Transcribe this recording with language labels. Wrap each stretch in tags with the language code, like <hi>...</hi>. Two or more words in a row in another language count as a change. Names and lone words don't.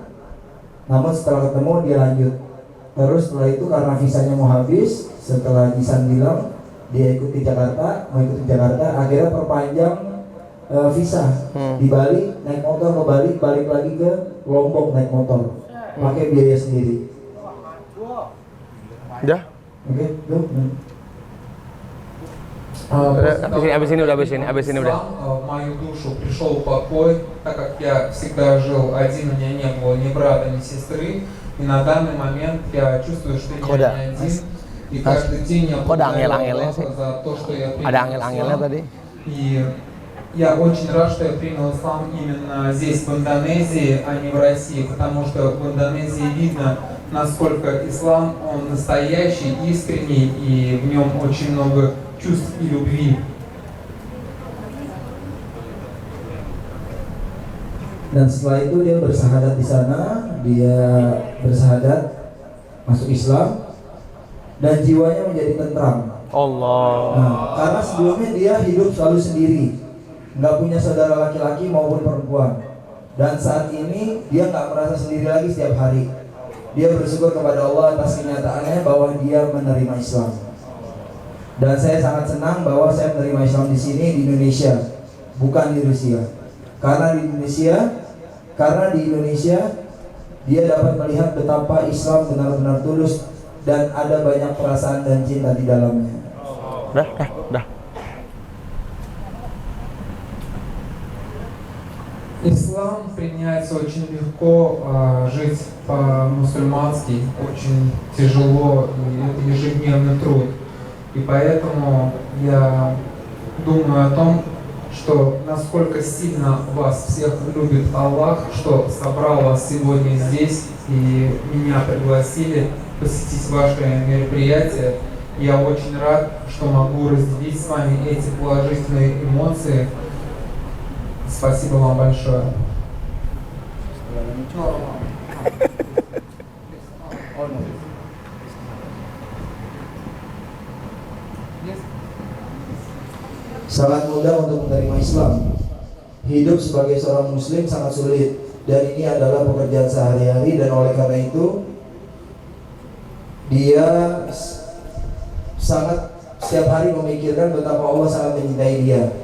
<id>Namun setelah ketemu dia lanjut. Terus setelah itu karena visanya mau habis, setelah Ihsan bilang dia ikuti Jakarta, mau ikuti Jakarta, akhirnya perpanjang visa di Bali, naik motor ke Bali, balik lagi ke Lombok naik motor, pakai biaya sendiri. Udah? Oke, yuk. Abis ini udah.</id> <ru>В мою душу пришел покой, так как я всегда жил один, у меня не было ни брата, ни сестры. И на данный момент я чувствую, что я не один. И каждый день я благодарю Аллаха за то, что я принял ислам. И я очень рад, что я принял ислам именно здесь, в Индонезии, а не в России. Потому что в Индонезии видно, насколько ислам, он настоящий, искренний, и в нем очень много чувств и любви.</ru> <id>Dan setelah itu dia bersahadat di sana, dia bersahadat masuk Islam dan jiwanya menjadi tentram. Allah. Nah, karena sebelumnya dia hidup selalu sendiri, nggak punya saudara laki-laki maupun perempuan. Dan saat ini dia nggak merasa sendiri lagi setiap hari. Dia bersyukur kepada Allah atas kenyataannya bahwa dia menerima Islam. Dan saya sangat senang bahwa saya menerima Islam di sini di Indonesia, bukan di Rusia. Karena di Indonesia dia dapat melihat betapa Islam benar-benar tulus dan ada banyak perasaan dan cinta di dalamnya. Dah.</id> <ru>Ислам приняется очень легко, жить по-мусульмански очень тяжело, и это ежедневный труд. И поэтому я думаю о том, что насколько сильно вас всех любит Аллах, что собрал вас сегодня здесь и меня пригласили посетить ваше мероприятие. Я очень рад, что могу разделить с вами эти положительные эмоции. Спасибо вам большое.</ru> <id>Sangat mudah untuk menerima Islam. Hidup sebagai seorang muslim sangat sulit dan ini adalah pekerjaan sehari-hari, dan oleh karena itu dia sangat setiap hari memikirkan betapa Allah sangat mencintai dia.</id>